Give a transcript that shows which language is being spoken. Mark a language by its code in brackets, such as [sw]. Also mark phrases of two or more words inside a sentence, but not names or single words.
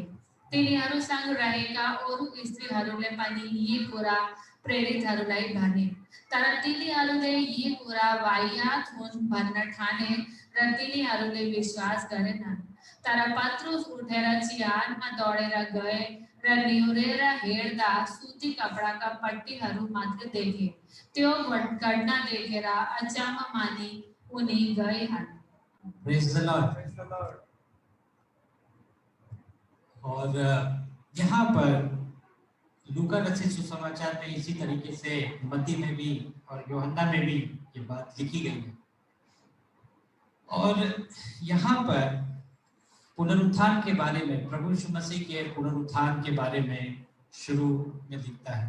[ne] तिनीहरूसँग रहेका अरू स्त्रीहरूले पनि यी कुरा प्रेरितहरूलाई भने, तर तिनीहरूले यी कुरा वाहियात हुन् भन्न ठाने र तिनीहरूले विश्वास गरेनन्। तर पत्रुस उठेर चिहानमा दौडेर गए र निहुरेर हेर्दा सुती कपडाका पट्टीहरू मात्र देखे। त्यो घटना देखेर अचम्म मानी उनी गइहाले। [en] Praise the Lord। [hi] और यहाँ पर लूका रचित सुसमाचार में इसी तरीके से मत्ती में भी और यूहन्ना में भी ये बात लिखी गई है। और यहाँ पर पुनरुत्थान के बारे में, प्रभु यीशु मसीह के पुनरुत्थान के बारे में शुरू में लिखता है।